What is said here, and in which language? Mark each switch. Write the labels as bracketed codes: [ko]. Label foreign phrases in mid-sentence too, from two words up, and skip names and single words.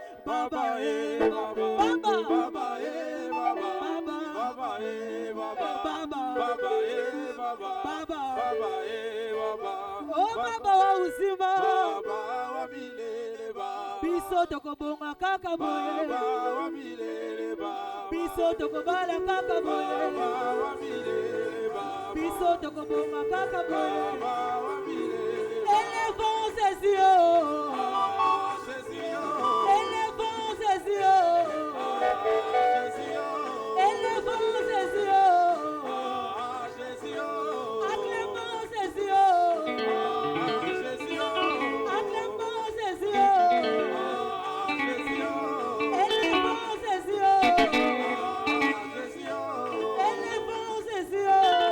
[sw] Baba eh Baba Baba eh Baba Baba eh Baba Baba eh Baba Baba eh Baba Oh Baba wa uzima Baba wa milele Baba [ln] biso tokobonga kaka boye [sw] Baba wa milele Baba [ln] biso tokobala kaka boye [sw] Baba wa milele Baba [ln] biso tokobonga kaka boye [sw] Baba wa milele [fr] élevons ses yeux élevons ses yeux élevons ses yeux acclamons ses yeux acclamons ses yeux élevons ses yeux élevons ses yeux